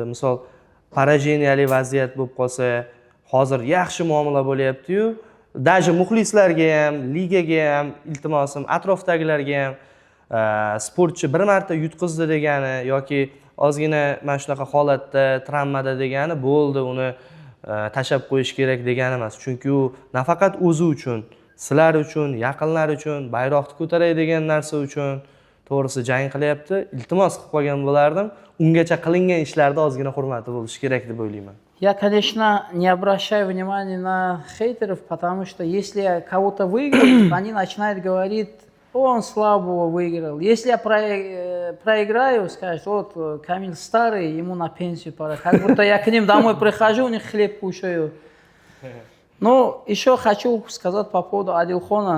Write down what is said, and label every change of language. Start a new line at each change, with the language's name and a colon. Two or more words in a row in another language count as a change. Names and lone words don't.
Uzbek: Misol, parajeniyali vaziyat bo'lib qolsa, hozir yaxshi muomala bo'lyapti-yu, даже muxlislarga ham, ligaga ham iltimosim, atrofdagilarga ham sportchi bir marta yutqizdi degani yoki ozgina mana shunaqa holatda, travmada degani bo'ldi, uni tashab qo'yish kerak degani emas. Chunki u nafaqat o'zi uchun, sizlar uchun, yaqinlar uchun, bayroqni ko'taray degan narsa uchun to'g'risi jang qilyapti. Iltimos qilib qolgan bo'lardim. Ungacha qilingan ishlarda ozgina hurmati bo'lishi kerak deb o'ylayman.
Russian: Я, конечно, не обращаю внимания на хейтеров, потому что если я кого-то выиграю, они начинают говорить, он слабого выиграл. Если я проиграю, скажут, вот Камиль старый, ему на пенсию пора. Как будто я к ним домой прихожу, у них хлеб кушаю. Но еще хочу сказать по поводу Адилхона.